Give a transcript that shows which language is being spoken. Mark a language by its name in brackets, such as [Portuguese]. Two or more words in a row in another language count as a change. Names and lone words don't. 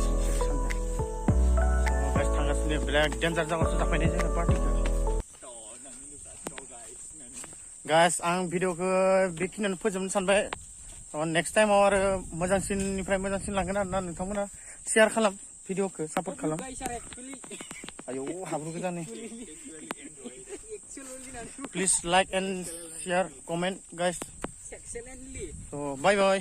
[Bodo] गाइस थांगासिनो बिराद डेन्जार जागासो जाफैनाय जोङो पार्टिखौ गाइस आं भिडिअखौ बेखिनियावनो फोजोबनो सानबाय [English] next timeआव [Bodo] आरो मोजांसिननिफ्राय मोजांसिन लांगोन आरो ना नोंथांमोना शेयार खालाम भिडिअखौ सापर्ट खालाम आयौ हाब्रु गोजानै [English] Please like and share, comment, guys. So bye bye.